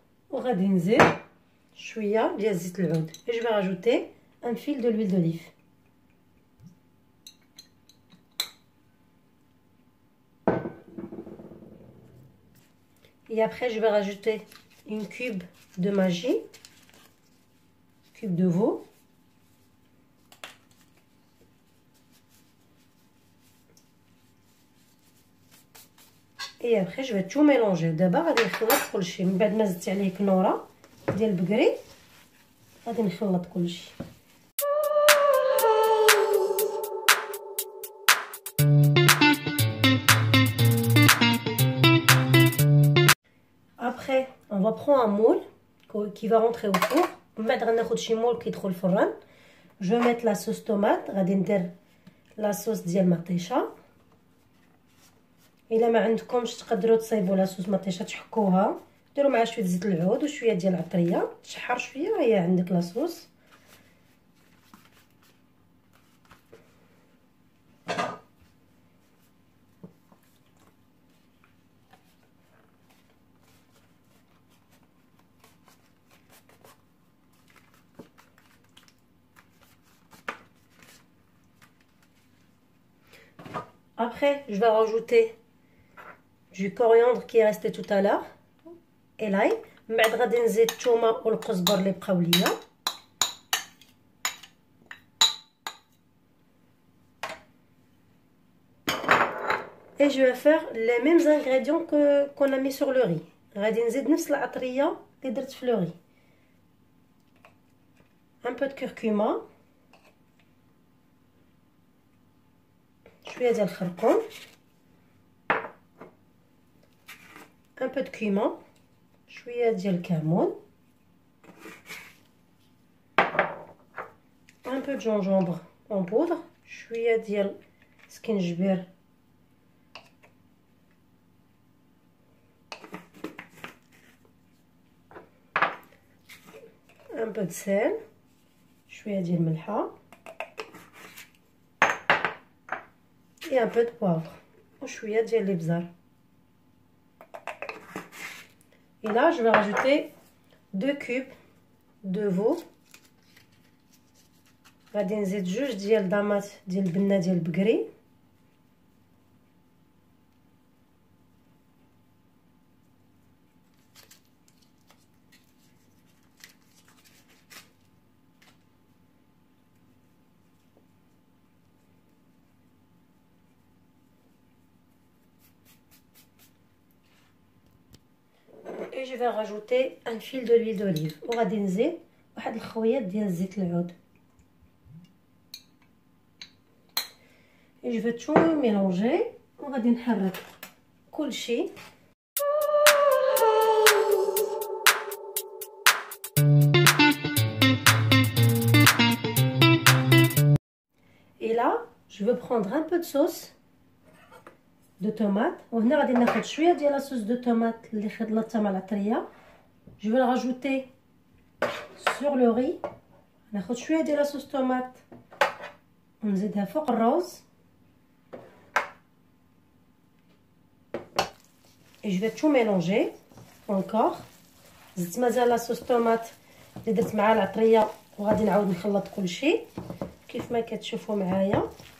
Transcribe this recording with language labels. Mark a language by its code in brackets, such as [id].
[ar] وغادي نزيد شويه ديال زيت العود. [fr] et je vais rajouter un fil de l'huile d'olive. Et après je vais rajouter une cube de magie, cube de veau, et après je vais tout mélanger. [ar] دابا غادي نخلط كلشي من بعد ما زدت عليه كنوره ديال البقري، غادي نخلط كلشي. [fr] Après on va prendre un moule qui va rentrer au four. [ar] من بعد غناخذ شي مول كيدخل الفران. [fr] je vais mettre la sauce tomate. [ar] غادي ندير لا صوص ديال المطيشه. الا ما عندكمش تقدروا تصايبوا لاصوص مطيشه تحكوها، ديروا معها شويه زيت العود وشويه ديال العطريه، تشحر شويه هي عندك لاصوص. [fr] Après, je vais rajouter du coriandre qui est resté tout à l'heure et l'ail. [ar] من بعد غادي نزيد الثومه والقزبر اللي بقاو ليا. [fr] Et je vais faire les mêmes ingrédients qu'on a mis sur le riz. [ar] غادي نزيد نفس العطريه اللي درت في le riz. [fr] Un peu de curcuma, [ar] شويه ديال الخرقوم, [fr] un peu de cumin, [ar] شويه ديال الكمون, [fr] un peu de gingembre en poudre, [ar] شويه ديال سكنجبير, [fr] un peu de sel, [ar] شويه ديال الملحه [fr] et un peu de poivre [ar] وشويه ديال الابزار. [fr] Et là je vais rajouter 2 cubes de veau. [ar] غادي نزيد 2 ديال دامات ديال البنه ديال البقري, [fr] et je vais rajouter un fil de l'huile d'olive [ar] وغادي نزيد واحد الخويات ديال زيت العود. [fr] Et je vais tout mélanger [ar] وغادي نحرك كلشي. [fr] Et là je vais prendre un peu de sauce de tomate. [ar] وهنا غادي ناخذ شويه ديال لاصوص دو tomate اللي خلطتها مع العطريه. [fr] Je vais la rajouter sur le riz. [ar] ناخذ شويه ديال لاصوص tomate ونزيدها فوق الرز. [fr] Et je vais tout mélanger encore. [ar] زدت مازال لاصوص tomate اللي درت معها العطريه وغادي نعاود نخلط كلشي كيف ما كتشوفوا معايا.